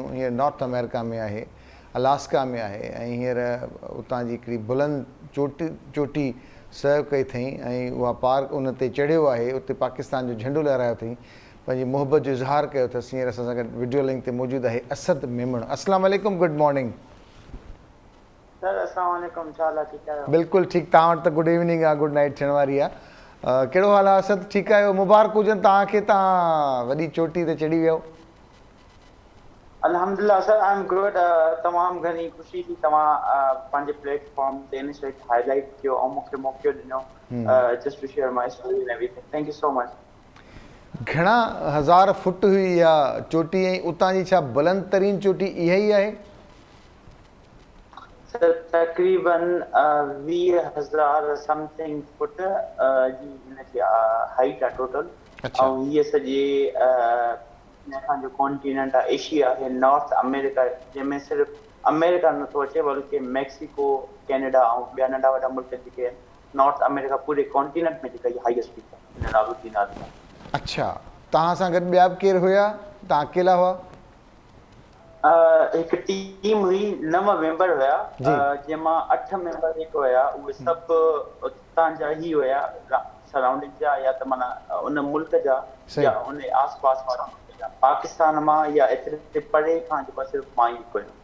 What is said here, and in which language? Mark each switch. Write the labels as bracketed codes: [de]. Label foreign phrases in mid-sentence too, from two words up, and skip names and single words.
[sd] हींअर नॉर्थ अमेरिका में आहे, अलास्का में आहे, ऐं हींअर उतां जी हिकिड़ी बुलंद चोटी सर्व कई अथई ऐं उहा पार उन ते चढ़ियो आहे, उते पाकिस्तान जो झंडो लहरायो अथई, पंहिंजी मोहबत जो इज़हार कयो अथसि। हींअर असां सां गॾु वीडियो लिंक ते मौजूदु आहे असद मेमण। [ar] السلام عليكم, [en] good morning [sd] सर। [ar] السلام عليكم, [sd] छा हाल आहे? ठीकु आहियो? बिल्कुलु ठीकु। तव्हां वटि त [en] good evening [sd] आहे, [en] good night [sd] थियण वारी आहे। कहिड़ो हाल आहे असद? ठीकु आहियो? मुबारक हुजनि तव्हांखे, तव्हां वॾी चोटी ते चढ़ी वियो। अल्हम्दुलिल्लाह सर, [en] I am good. [sd] तमामु घणी ख़ुशी थी तव्हां पंहिंजे प्लेटफॉर्म ते इन शइ खे हाईलाइट कयो ऐं मूंखे मौक़ो ॾिनो [en] just to share my story and everything. thank you so much. [sd] घणा हज़ार फुट हुई इहा चोटी ऐं उतां जी छा बुलंद तरीन चोटी इहा ई आहे? सर तक़रीबन 20,000 समथिंग फुट जी हिनजी हाइट आहे टोटल। ऐं हीअ सॼे असांजो कॉन्टिनेंट आहे एशिया आहे, नॉर्थ अमेरिका, जंहिंमें सिर्फ़ु अमेरिका नथो अचे बल्कि मैक्सिको, कैनेडा ऐं ॿिया नंढा वॾा मुल्क जेके आहिनि, नॉर्थ अमेरिका पूरे कॉन्टिनेंट में जेका इहा [en] highest peak [sd] आहे हिन नालो थी नालो। अच्छा, तव्हां सां गॾु ॿिया बि केरु हुया? तव्हां अकेला हुआ? हिकु टीम हुई, 9 मेंबर हुया, जंहिंमां 8 मेंबर जेके हुया उहे सभु उतां जा ई हुया, सराउंडिंग जा, या त माना उन मुल्क जा या उन आसपास वारा, पाकिस्तान मां या एतिरे परे खां जेको सिर्फ़ु मां ई हिकु हुयो।